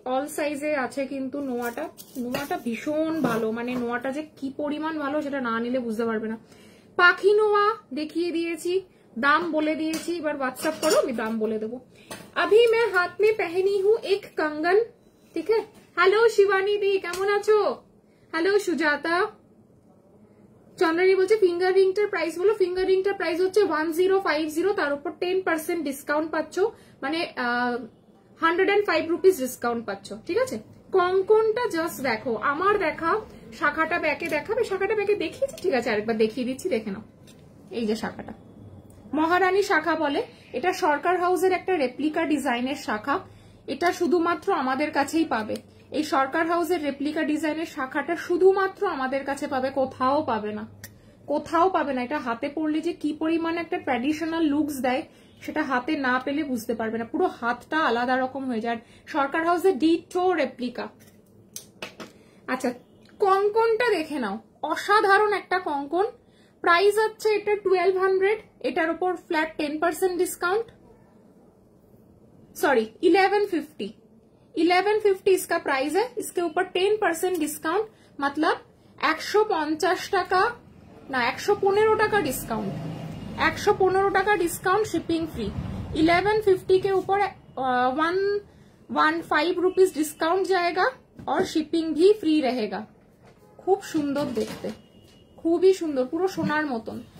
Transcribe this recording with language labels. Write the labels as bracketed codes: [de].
[bn] All সাইজে আছে কিন্তু নোয়াটা ভীষণ ভালো, মানে নোয়াটা যে কি পরিমাণ ভালো সেটা না নিলে বুঝতে পারবে না। পাখি নোয়া দেখিয়ে দিয়েছি, দাম বলে দিয়েছি, এবার হোয়াটসঅ্যাপ করো আমি দাম বলে দেবো। [hi] अभी मैं हाथ में पहनी हूँ एक कंगन, ठीक है। [bn] हेलो शिवानी दी, কেমন আছো? হ্যালো সুজাতা। চন্দ্রানী বলছে ফিঙ্গার রিংটার প্রাইস বলো। ফিঙ্গার রিংটার প্রাইস হচ্ছে 1050, তার উপর 10% ডিসকাউন্ট পাচ্ছ, মানে 105 রুপিস ডিসকাউন্ট পাচ্ছ, ঠিক আছে। কঙ্কনটা জাস্ট দেখো, আমার দেখা শাখাটা ব্যাকে দেখাবে, শাখাটা ব্যাকে দেখিয়েছি, ঠিক আছে আরেকবার দেখিয়ে দিচ্ছি, দেখে নাও। এই যে শাখাটা মহারানী শাখা বলে, এটা সরকার হাউসের একটা রেপ্লিকা ডিজাইনের শাখা, এটা শুধুমাত্র আমাদের কাছেই পাবে। এই সরকার হাউসের রেপ্লিকা ডিজাইনের শাখাটা শুধুমাত্র আমাদের কাছে পাবে, কোথাও পাবে না, কোথাও পাবে না। এটা হাতে পরলে যে কি পরিমাণে একটা ট্র্যাডিশনাল লুকস দেয় সেটা হাতে না পেলে বুঝতে পারবে না, পুরো হাতটা আলাদা রকম হয়ে যায়। সরকার হাউসের ডিটো রেপ্লিকা। আচ্ছা কঙ্কনটা দেখে নাও, অসাধারণ একটা কঙ্কন। [hi] प्राइस अच्छा [bn] এটা 1200, এটার উপর [hi] फ्लैट 10% डिस्काउंट, सॉरी 1150 इसका प्राइस है, इसके ऊपर 10% डिस्काउंट, मतलब [bn] 150 টাকা না 115 টাকা [hi] डिस्काउंट, 115 টাকা डिस्काउंट, शिपिंग फ्री। 1150 के ऊपर 115 रुपीज डिस्काउंट जाएगा और शिपिंग भी फ्री रहेगा। [bn] खूब सुंदर देखते, খুবই সুন্দর, পুরো সোনার মতন।